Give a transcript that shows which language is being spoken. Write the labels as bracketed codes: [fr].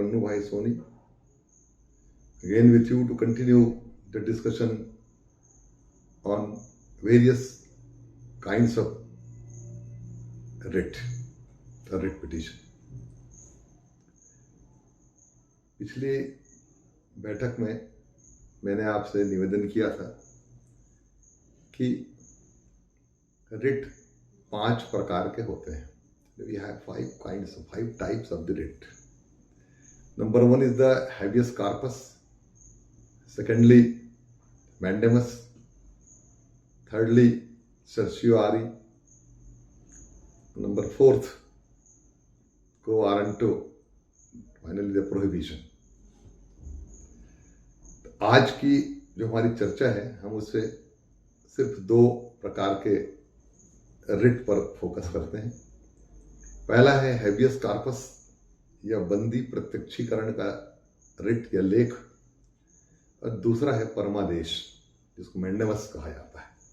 [en] Annu Bhai Soni, again with you to continue the discussion on various kinds of writ, the writ petition. [hi] पिछली बैठक में मैंने आपसे निवेदन किया था कि रिट 5 प्रकार के होते हैं. [en] We have 5 types of the writ. Number 1 is the habeas corpus. Secondly, mandamus. Thirdly, certiorari. Number 4th, quo warranto. Finally, the prohibition. [hi] आज की जो हमारी चर्चा है, हम उससे सिर्फ 2 प्रकार के रिट पर फोकस करते हैं. पहला है हैबियस कार्पस या बंदी प्रत्यक्षीकरण का रिट या लेख, और दूसरा है परमादेश जिसको मैंडेमस कहा जाता है.